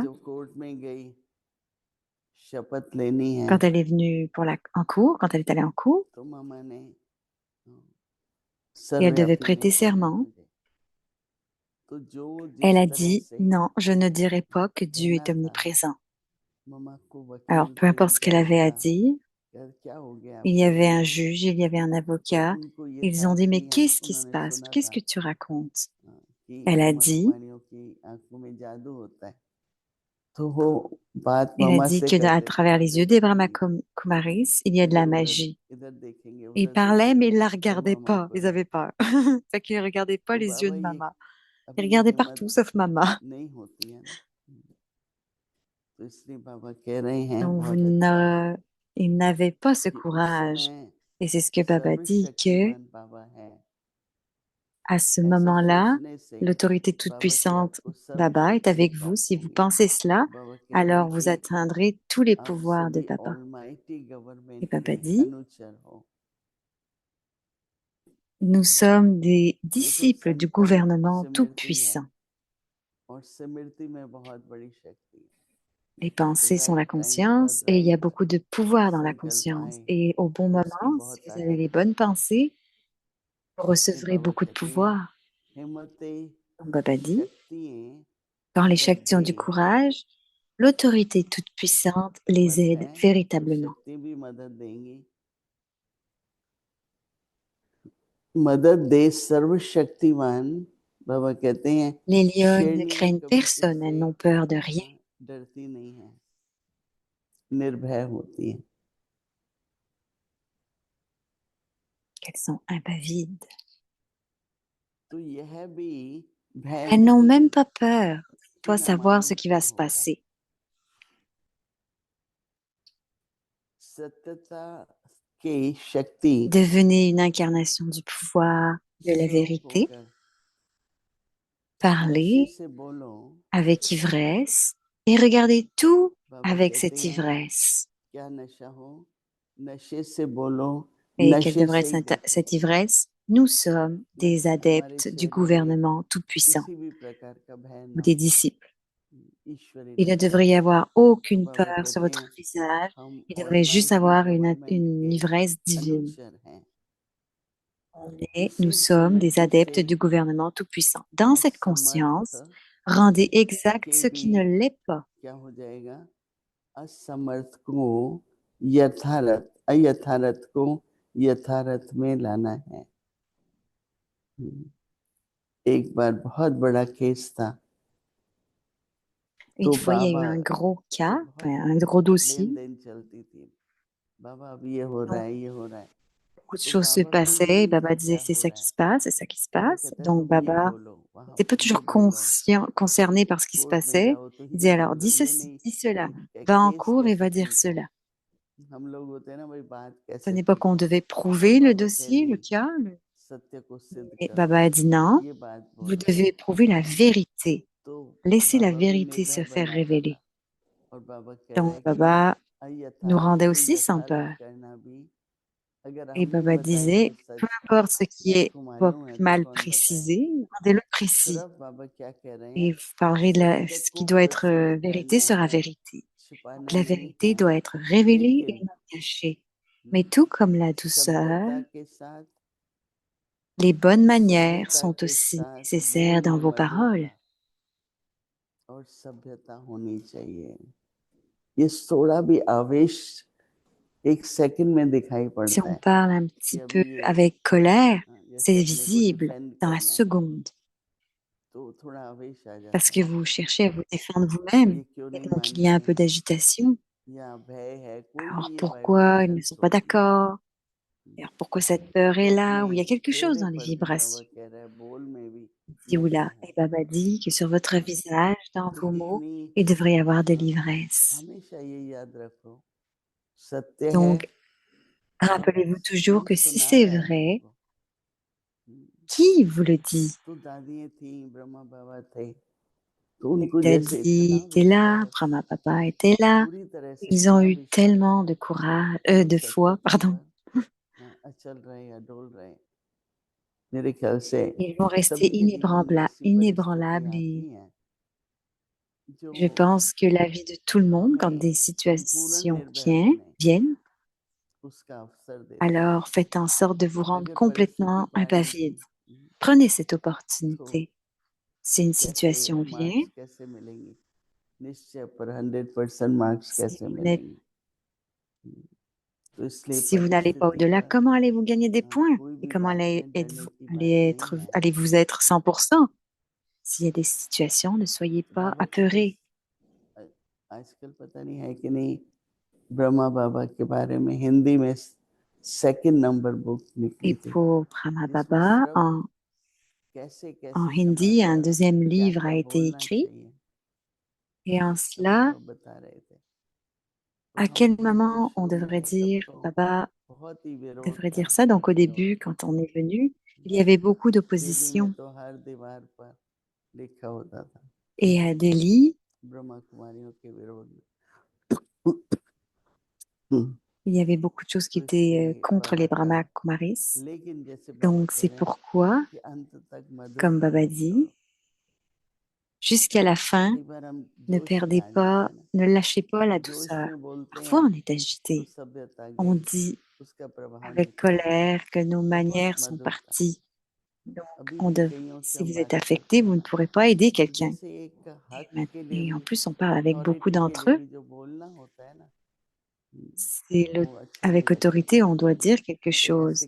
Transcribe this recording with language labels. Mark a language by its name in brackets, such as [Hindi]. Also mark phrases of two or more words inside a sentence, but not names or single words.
[Hindi] जब कोर्ट में गई शपथ लेनी है, [French] quand elle est venue en cours, quand elle est allée en cours, [Hindi] तो मामा ने [French] et elle devait [Hindi] सर्वव्यापी [French] prêter [Hindi] नहीं कहना [French] serment. [Hindi] मुझे, तो जो [French] Elle [Hindi] जिस [French] a [Hindi] तरह [French] dit, [Hindi] से [French] non, je ne dirai pas que Dieu est [Hindi] कहना था, [French] omniprésent. [Hindi] मामा को [French] Alors, [Hindi] वकील [French] peu [Hindi] थे, [French] importe ce qu'elle [Hindi] जज [French] avait à [Hindi] था, [French] dire, [Hindi] क्या हो गया [French] il y [Hindi] आपको [French] avait [Hindi] ये? [French] un juge, il y avait un [Hindi] तो [French] avocat. [Hindi] उनको ये [French] Ils [Hindi] था [French] ont dit, mais [Hindi] कि हम [French] qu'est-ce qui se [Hindi] उन्होंने [French] passe? [Hindi] सुना [French] Qu'est-ce [Hindi] था [French] que tu racontes? [Hindi] कि [French] Elle a dit, [Hindi] ब्रह्मकुमारियों की आंखों में जादू होता है, तो वो बात [French] elle a [Hindi] मामा [French] dit [Hindi] से [French] que à [Hindi] करते थे, [French] travers les yeux [Hindi] देखो [French] d'Abraham [Hindi] जी [French] Kumaris, il y a de la [Hindi] इधर उधर [French] magie. [Hindi] इधर देखेंगे [French] Ils [Hindi] उधर [French] parlaient, mais [Hindi] देखेंगे, [French] ils la [Hindi] सब [French] regardaient [Hindi] मामा [French] pas. [Hindi] को [French] Ils avaient [Hindi] देखते [French] peur. [Hindi] थे। [French] Fait qu'ils regardaient pas [Hindi] तो [French] les yeux [Hindi] बाबा [French] de [Hindi] ये [French] maman. Ils [Hindi] अभी ये [French] regardaient [Hindi] हिम्मत [French] partout sauf maman. [Hindi] नहीं होती है ना, तो इसलिए बाबा कह रहे हैं [French] Donc, [Hindi] बहुत अच्छा [French] ils n'avaient pas ce [Hindi] कि उस [French] courage. [Hindi] समय [French] Et c'est ce que Baba dit, que [Hindi] सर्वशक्तिमान बाबा है। [French] à ce [Hindi] ऐसा [French] moment-là, [Hindi] सोचने से [French] l'autorité [Hindi] बाबा की [French] toute-puissante [Hindi] आपको [French] Baba est [Hindi] सर्वशक्ति [French] avec vous. [Hindi] प्राप्त [French] Si vous [Hindi] होगी। [French] pensez cela, [Hindi] बाबा कह रहे [French] alors [Hindi] हैं [French] vous [Hindi] कि [French] atteindrez tous les [Hindi] आप [French] pouvoirs de [Hindi] सभी [French] Baba. [Hindi] ऑलमाइटी [French] Et [Hindi] गवर्नमेंट [French] Baba [Hindi] के [French] dit, [Hindi] अनुचर हो। [French] nous sommes des [Hindi] ये तो [French] disciples du [Hindi] संकल्प [French] gouvernement [Hindi] स्मृति है, [French] tout-puissant. [Hindi] और स्मृति में बहुत बड़ी शक्ति है। [French] Les pensées sont la [English] right time [Hindi] पर [French] conscience et il y a [Hindi] राइट [French] beaucoup de pouvoir dans la [Hindi] संकल्प [French] conscience. [Hindi] आए [French] Et au bon [Hindi] तो उसकी [French] moment, si [Hindi] बहुत [French] vous avez [Hindi] ताकत [French] les [Hindi] है। [French] bonnes pensées, vous [Hindi] इसलिए [French] recevrez [Hindi] बाबा [French] beaucoup de [Hindi] कहते हैं [French] pouvoir. [Hindi] हिम्मतें [French] Donc Baba dit, [Hindi] शक्तियाँ [French] quand les [Hindi] मदद [French] Shaktis ont du [Hindi] दें, [French] courage, l'autorité toute-puissante les [Hindi] हिम्मत [French] aide [Hindi] है तो [French] véritablement. [Hindi] शक्ति भी मदद देंगी। मदद दे सर्वशक्तिमान, बाबा कहते हैं [French] Les lionnes ne [Hindi] शेरनियां [French] craignent [Hindi] कभी [French] personne, elles [Hindi] किससे [French] n'ont peur de rien, [Hindi] डरती नहीं है, निर्भय होती है। [French] qu'elles sont impavides. [Hindi] तो यह भी भय [French] Elles n'ont [Hindi] नहीं [French] même pas peur [Hindi] कि [French] de [Hindi] न [French] savoir ce [Hindi] मालूम [French] qui [Hindi] क्या [French] va se [Hindi] होगा। [French] passer. [Hindi] सत्यता की शक्ति [French] Devenez une incarnation du pouvoir, de la [Hindi] स्वरूप [French] vérité, [Hindi] होकर नशे [French] parlez [Hindi] से बोलो। [French] avec ivresse et regardez tout [Hindi] बाबा [French] avec [Hindi] कहते [French] cette [Hindi] हैं [French] ivresse. [Hindi] क्या नशा हो, नशे से बोलो, [French] Et quelle [Hindi] नशे [French] devrait [Hindi] से [French] être [Hindi] ही देखो। [French] cette ivresse? Nous sommes des [Hindi] मतलब हमारे [French] adeptes du [Hindi] शरीर में [French] gouvernement tout-puissant, [Hindi] किसी भी प्रकार का भय [French] ou [Hindi] ना [French] des [Hindi] हो, [French] disciples. [Hindi] ईश्वरी [French] Il ne [Hindi] निष्ठा [French] devrait y [Hindi] से। [French] avoir [Hindi] तो [French] aucune [Hindi] बाबा [French] peur sur [Hindi] कहते [French] votre [Hindi] हैं [French] visage. [Hindi] हम [French] Il devrait juste [Hindi] ऑलमाइटी [French] avoir [Hindi] गवर्नमेंट [French] une [Hindi] के [French] ivresse divine. [Hindi] अनुचर हैं। [French] Nous [Hindi] इसमें [French] sommes des [Hindi] स्मृति [French] adeptes [Hindi] से [French] du gouvernement tout-puissant. Dans cette [Hindi] असमर्थ [French] conscience, rendez exact [Hindi] के [French] ce [Hindi] भी [French] qui ne l'est pas. [Hindi] क्या हो जाएगा, असमर्थ को यथार्थ, अयथार्थ को यथार्थ में लाना है। एक बार बहुत बड़ा केस था, [French] Une [Hindi] तो [French] fois, il y a eu [Hindi] बाबा [French] un gros [Hindi] से [French] cas, [Hindi] बहुत [French] un gros [Hindi] लेन [French] dossier. [Hindi] देन चलती थी। बाबा अब ये हो रहा [French] Donc, [Hindi] है, ये हो रहा है, [French] beaucoup de [Hindi] तो [French] choses se [Hindi] बाबा को ये [French] passaient. [Hindi] नहीं [French] Baba [Hindi] था [French] disait, [Hindi] क्या [French] c'est [Hindi] हो [French] ça [Hindi] रहा [French] qui [Hindi] है। [French] se passe, c'est ça qui se [Hindi] बाबा [French] passe. [Hindi] कहता है [French] Donc, [Hindi] तुम ये [French] Baba [Hindi] बोलो, वहां [French] n'était pas [Hindi] ये [French] toujours [Hindi] बोलो, [French] concerné par ce qui se [Hindi] कोर्ट में [French] passait. [Hindi] जाओ तो [French] Il disait [Hindi] ये [French] alors, [Hindi] बोलो, [French] dis [Hindi] ये [French] ceci, [Hindi] नहीं [French] dis cela, va en [Hindi] केस [French] cours et [Hindi] कैसे [French] va dire [Hindi] ठीक हो। [French] cela. [Hindi] हम लोग होते हैं ना भाई, बात [French] Ce [Hindi] कैसे [French] n'est pas [Hindi] ठीक [French] qu'on [Hindi] हो। [French] devait [Hindi] तो [French] prouver le [Hindi] बाबा कहे [French] dossier, le [Hindi] नहीं, [French] cas. [Hindi] सत्य को सिद्ध [French] Et [Hindi] करो, [French] Baba a dit non, [Hindi] ये बात [French] vous [Hindi] बोलो। [French] devez prouver la vérité. [Hindi] तो [French] Laissez la [Hindi] बाबा भी [French] vérité se [Hindi] निर्भय [French] faire [Hindi] बनाता [French] révéler. [Hindi] था, और बाबा कह रहा [French] Donc, [Hindi] है कि [French] Baba nous [Hindi] अयथार्थ [French] rendait [Hindi] को [French] aussi sans [Hindi] यथार्थ [French] peur. [Hindi] करना भी, अगर [French] Et [Hindi] हम नहीं [French] Baba [Hindi] बताएंगे [French] disait, peu [Hindi] सच, [French] importe ce qui est [Hindi] सबको [French] pas [Hindi] मालूम है तो [French] mal [Hindi] कौन बताएगा। [French] précisé, rendez-le [Hindi] फिर [French] précis. [Hindi] अब बाबा क्या कह रहे [French] Et [Hindi] हैं, [French] vous parlerez [Hindi] सत्य [French] ce qui [Hindi] को [French] doit être [Hindi] प्रसिद्ध [French] vérité [Hindi] करना [French] sera [Hindi] है, [French] vérité. Donc, [Hindi] छिपाना [French] la [Hindi] नहीं [French] vérité [Hindi] है, [French] doit être révélée et [Hindi] लेकिन [French] non cachée. Mais tout comme la douceur, [Hindi] सभ्यता के साथ, [French] les bonnes manières [Hindi] सभ्यता [French] sont [Hindi] के [French] aussi [Hindi] साथ [French] nécessaires [Hindi] बोल [French] dans [Hindi] में [French] vos paroles. [Hindi] मधुरता और सभ्यता होनी चाहिए। ये थोड़ा भी आवेश एक सेकंड में दिखाई [French] Si [Hindi] पड़ता [French] on [Hindi] है [French] parle un [Hindi] कि [French] petit peu [Hindi] अभी ये [French] avec colère, c'est [Hindi] जैसे अपने को [French] visible [Hindi] डिफेंड [French] dans la [Hindi] करना है, [French] seconde [Hindi] तो थोड़ा आवेश आ [French] parce [Hindi] जाता [French] que [Hindi] है। [French] vous cherchez à vous défendre vous-même. [Hindi] ये क्यों [French] Et [Hindi] नहीं [French] donc, il y a [Hindi] मानते [French] un peu d'agitation. [Hindi] या भय है, कोई भी [French] Alors, [Hindi] ये [French] pourquoi ils ne [Hindi] वाइब्रेशन [French] sont pas [Hindi] सोचिए, [French] d'accord? Alors, pourquoi cette peur est là? Ou il y a [Hindi] अपने [French] quelque chose [Hindi] चेहरे [French] dans les [Hindi] पर भी बाबा [French] vibrations. [Hindi] कह रहा है बोल में भी [French] Ici ou [Hindi] नशा [French] là. [Hindi] है, [French] Et Baba dit que sur votre visage, dans [Hindi] तो [French] vos mots, [Hindi] कितनी [French] il devrait y avoir de l'ivresse. [Hindi] हमेशा ये याद रखो सत्य है [French] Donc, [Hindi] और [French] rappelez-vous toujours [Hindi] कौन [French] que si [Hindi] सुना [French] c'est [Hindi] रहा है [French] vrai, [Hindi] तुमको। [French] qui vous le dit? [Hindi] तो दादियाँ थी ब्रह्मा बाबा थे तो उनको जैसे [French] Daddy [Hindi] इतना [French] était là, [Hindi] विश्वास [French] Brahma Papa était là. [Hindi] पूरी तरह से [French] Ils ont [Hindi] इतना [French] eu [Hindi] विश्वास [French] tellement [Hindi] था [French] de courage, [Hindi] वो [French] de foi, [Hindi] सत्यता [French] pardon. [Hindi] पर अचल रहे या डोल रहे मेरे ख्याल से [French] Ils vont rester [Hindi] सभी के जीवन में ऐसी [French] inébranlables [Hindi] परिस्थितियां [French] et [Hindi] आती हैं जो [French] je pense que la vie de tout le monde, quand [Hindi] हमें [French] des [Hindi] संपूर्ण [French] situations [Hindi] निर्भय होने [French] viennent, [Hindi] उसका अवसर देती हैं [French] alors faites en sorte de vous rendre [Hindi] अगर परिस्थिति [French] complètement [Hindi] भारी [French] impavide. [Hindi] भी [French] Prenez cette [Hindi] तो [French] opportunité. Si une [Hindi] कैसे [French] situation vient, [Hindi] मार्क्स कैसे मिलेंगे निश्चय पर 100% मार्क्स [French] si [Hindi] कैसे [French] vous n'êtes- [Hindi] मिलेंगे तो इसलिए [French] si vous n'allez pas [Hindi] परिस्थिति [French] au-delà, [Hindi] का [French] comment allez-vous gagner des points? [Hindi] कोई [French] Et [Hindi] भी [French] comment [Hindi] बात में डरने की बात नहीं है [French] allez-vous être 100%? S'il y a des situations, ne soyez [Hindi] तो [French] pas [Hindi] बाबा की तो [French] apeurés. [Hindi] आजकल पता नहीं है कि नहीं ब्रह्मा बाबा के बारे में हिंदी में [English] second number book [Hindi] निकली [French] Et [Hindi] थी [French] pour Brahma [Hindi] जिसमें [French] Baba, [Hindi] सिर्फ कैसे [French] en [Hindi] कैसे [French] hindi, un [Hindi] समाचार [French] deuxième [Hindi] क्या [French] livre [Hindi] क्या [French] a été [Hindi] बोलना [French] écrit. [Hindi] चाहिए [French] Et en [Hindi] सब [French] cela, [Hindi] बाबा बता रहे थे तो [French] à [Hindi] हम [French] quel [Hindi] बिल्कुल [French] moment on [Hindi] शुरू [French] devrait [Hindi] में तब [French] dire, [Hindi] तो [French] Baba [Hindi] बहुत ही विरोध [French] devrait [Hindi] था [French] dire ça? Donc au [Hindi] विरोध [French] début, [Hindi] था [French] quand on est venu, il y avait beaucoup [Hindi] दिल्ली में [French] d'opposition. [Hindi] तो हर दीवार पर लिखा होता था [French] Et à Delhi, [Hindi] ब्रह्मा कुमारियों के विरोध में [French] il y avait beaucoup de choses qui [Hindi] तो [French] étaient [Hindi] इसलिए [French] contre [Hindi] बाबा [French] les [Hindi] का [French] Brahma Kumaris. [Hindi] लेकिन जैसे बाबा [French] Donc [Hindi] कह [French] c'est [Hindi] रहे हैं [French] pourquoi, [Hindi] कि अंत तक [French] comme [Hindi] मधुरता [French] Baba [Hindi] मत [French] dit, [Hindi] छोड़ो [French] jusqu'à la fin, [Hindi] कई बार हम [French] ne [Hindi] जोश में [French] perdez [Hindi] आ जाते [French] pas, [Hindi] हैं ना [French] ne lâchez pas la [Hindi] जोश [French] douceur. [Hindi] में बोलते [French] Parfois, [Hindi] हैं [French] on est [Hindi] तो [French] agité. [Hindi] सभ्यता [French] On [Hindi] गई [French] dit [Hindi] उसका प्रभाव [French] avec [Hindi] निकलता है [French] colère que nos [Hindi] बहुत [French] manières sont [Hindi] मधुरता [French] parties. Donc, [Hindi] अभी भी कईयों से [French] si [Hindi] हम [French] vous êtes [Hindi] बात [French] affecté, [Hindi] करते हैं [French] vous ne [Hindi] ना [French] pourrez pas aider quelqu'un. [Hindi] जैसे एक हक के लिए [French] Et en [Hindi] भी [French] plus, on parle avec beaucoup [Hindi] अथॉरिटी के [French] d'entre [Hindi] लिए [French] eux. [Hindi] भी जो बोलना होता है ना वो अच्छा नहीं [French] Avec [Hindi] लगता [French] autorité, on doit dire quelque [Hindi] कहते हैं, ऐसे